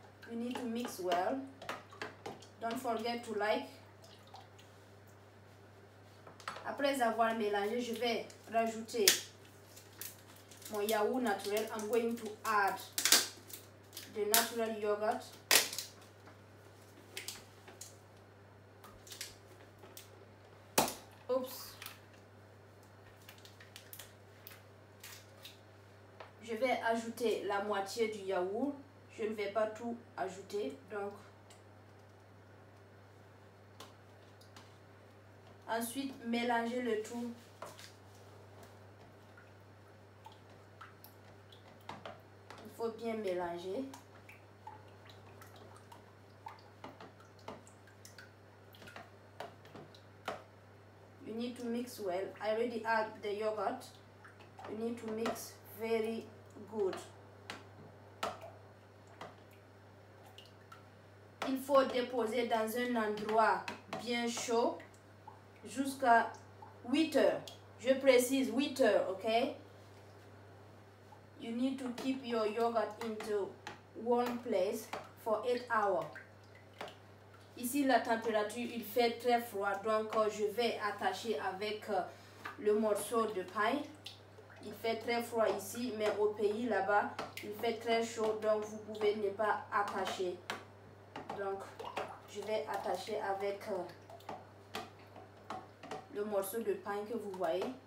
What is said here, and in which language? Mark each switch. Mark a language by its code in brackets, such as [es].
[en] You need to mix well. Don't forget to like. [fr] Après avoir mélangé, je vais rajouter mon yaourt naturel. [en] I'm going to add the natural yogurt. Oups. [fr] Je vais ajouter la moitié du yaourt. Je ne vais pas tout ajouter. Donc, ensuite, mélangez le tout. Il faut bien mélanger. [en] You need to mix well. I already add the yogurt. You need to mix very good. [fr] Il faut déposer dans un endroit bien chaud jusqu'à 8 heures. Je précise 8 heures, ok? [en] You need to keep your yogurt into warm place for 8 hours. [fr] Ici, la température, il fait très froid, donc je vais attacher avec le morceau de paille. Il fait très froid ici, mais au pays là-bas, il fait très chaud, donc vous pouvez ne pas attacher. Donc, je vais attacher avec le morceau de pain que vous voyez.